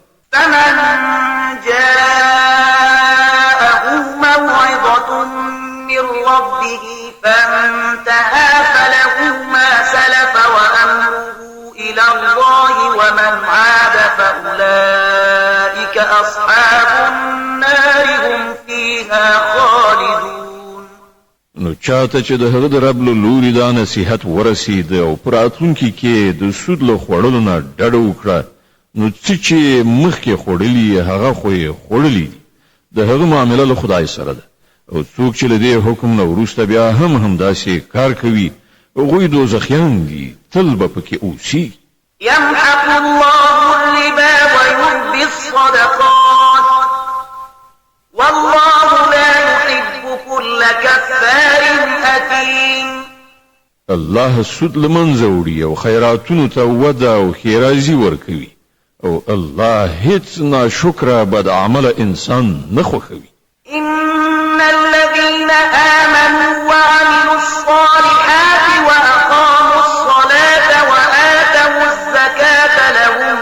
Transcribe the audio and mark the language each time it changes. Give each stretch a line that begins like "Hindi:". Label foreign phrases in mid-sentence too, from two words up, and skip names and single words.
Arabic: فمن جاءه موعظة من ربه فانتهى فله ما سلف وأمره إلى الله ومن عاد فأولئك أصحاب النار هم فيها خالدون.
Pashto: نو چاته چې د هغه د رب له لوري دا نصیحت ورسید او پر راتلونکي کې د سود له خوړلو نه ډډه وکړه نو چې مخکې خوړلي هغه خو یې خوړلي دي، د هغه معامله له خدای سره ده، او څوک چې له دې حکم نه وروسته بیا هم داسې کار کوي هغوی دوزخیان دي، تل به پکې اوسي.
Arabic: يمحق الله الربا ويربي الصدقات والله لا يحب كل كفار أثيم.
Pashto: الله سود لمنځه وړي او خیراتونو ته وده او ښېرازي ورکوي، او الله هیڅ ناشکره بد عمله انسان نه خوښوي.
Arabic: إن الذين آمنوا وعملوا الصالحات وأقاموا الصلاة وآتوا الزكاة لهم